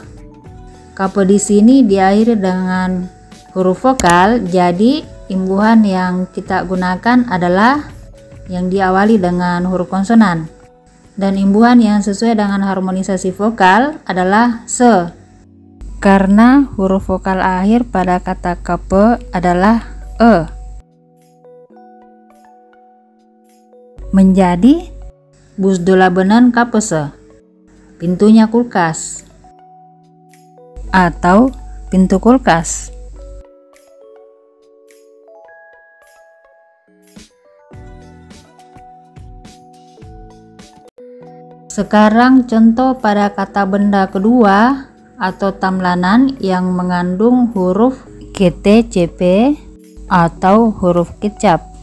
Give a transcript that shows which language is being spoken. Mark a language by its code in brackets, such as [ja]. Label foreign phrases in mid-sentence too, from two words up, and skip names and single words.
[id] Kapı di sini diakhiri dengan huruf vokal, jadi imbuhan yang kita gunakan adalah yang diawali dengan huruf konsonan. Dan imbuhan yang sesuai dengan harmonisasi vokal adalah se. Karena huruf vokal akhir pada kata kapı adalah e. Menjadi [tr] buzdolabının kapısı, [id] pintunya kulkas atau pintu kulkas. Sekarang contoh pada kata benda kedua atau tamlanan yang mengandung huruf KTCP atau huruf kecap.